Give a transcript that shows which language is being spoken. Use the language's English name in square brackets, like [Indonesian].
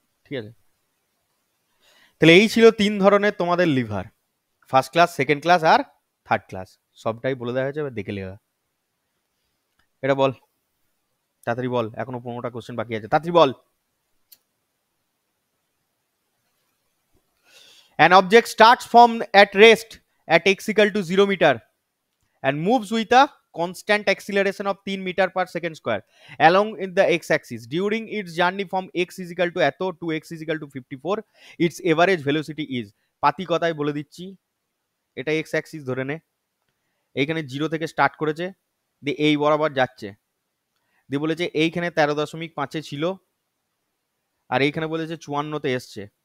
[Bangla] ঠিক আছে, তাহলে এই ছিল তিন ধরনের তোমাদের liver, first class, second class আর থার্ড ক্লাস। সবটাই বলে দেওয়া হয়েছে, এবার দেখে লেখা। এটা বল, তাড়াতাড়ি বল, এখনো 15টা কোশ্চেন বাকি আছে, তাড়াতাড়ি বল। [English] An object starts from at rest at x equal to 0 meter and moves with a constant acceleration of 3 meter per second square along in the x axis. During its journey from x is equal to এত to x is equal to 54, its average velocity is, [Bangla] পাতি কথায় বলে দিচ্ছি, এটা x axis ধরে নে, এইখানে 0 থেকে স্টার্ট করেছে, দিয়ে এই বরাবর যাচ্ছে, দিয়ে বলেছে এইখানে 13.5-এ ছিল, আর এইখানে বলেছে 54-তে এসছে।